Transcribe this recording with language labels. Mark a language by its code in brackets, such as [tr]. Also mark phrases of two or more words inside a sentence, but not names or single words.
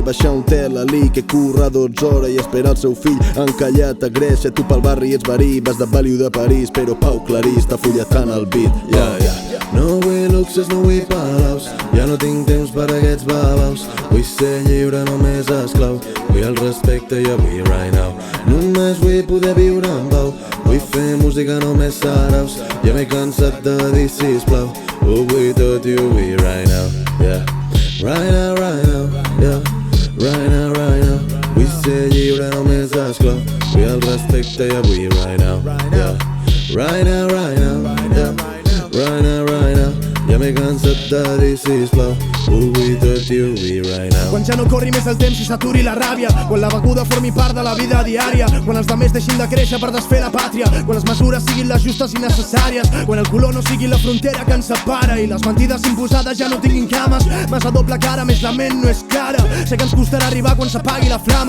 [ca] Baixar un tel a l'I que curra 12 hores i esperar el seu fill encallat a Grècia. Tu pel barri ets verí, vas de Valiu de París, però Pau Clarís està fulletant el beat. No vull luxes, no vull palaus. Ja no tinc temps per a aquests babaus. Vull ser lliure, només esclau. Vull el respecte i avui, [en] right now. [ca] Només vull poder viure en pau. Vull fer música només saraus. Ja m'he cansat de dir sisplau. Ho vull tot i ho vull, [en] right now. Right now, right now, right now, right now. [ca] Vull ser lliure, només esclau. Vull el respecte i avui, [en] right now. Right now, right now, right now, right now. [ca] Ja m'he cansat de dir sisplau. Ho vull tot i ho vull, [en] right now. [ca] Quan ja no corri més el temps i s'aturi la ràbia. Quan la beguda formi part de la vida diària. Quan els demés deixin de créixer per desfer la pàtria. Quan les mesures siguin les justes i necessàries. Quan el color no sigui la frontera que ens separa. I les mentides imposades ja no tinguin cames. Massa doble cara, més la ment no és clara. Sé que ens costarà arribar quan s'apagui la flama.